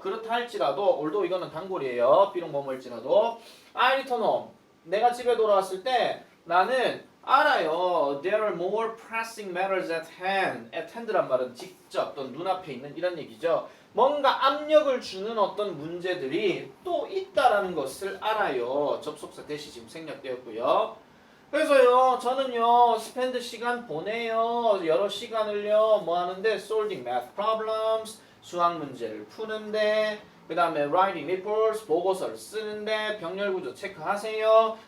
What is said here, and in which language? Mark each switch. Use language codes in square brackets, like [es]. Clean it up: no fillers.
[ko] 그렇다 할지라도 올도 이거는 단골이에요. 비록 뭐뭐일지라도 [en] I return home [ko] 내가 집에 돌아왔을 때 나는 알아요. [en] There are more pressing matters at hand. [ko] At hand란 말은 직접 또 눈앞에 있는 이런 얘기죠. 뭔가 압력을 주는 어떤 문제들이 또 있다라는 것을 알아요. 접속사 대시 지금 생략되었고요. 그래서요, 저는요, 스펜드 시간 보내요. 여러 시간을요, 뭐 하는데, [en] solving math problems, [ko] 수학 문제를 푸는데, 그 다음에 [en] writing reports, [ko] 보고서를 쓰는데, 병렬 구조 체크하세요.